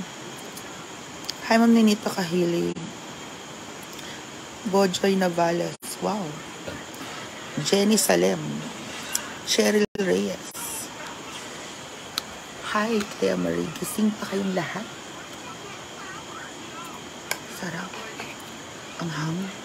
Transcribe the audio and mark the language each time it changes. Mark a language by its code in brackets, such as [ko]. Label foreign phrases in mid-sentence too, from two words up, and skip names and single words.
[tl] Hi, Ma'am Ninita Kahilig. Bojoy Navales. Wow. Jenny Salem. Cheryl Reyes. Hi, Clea Marie. Gising pa kayong lahat? Sarap. Ang hang.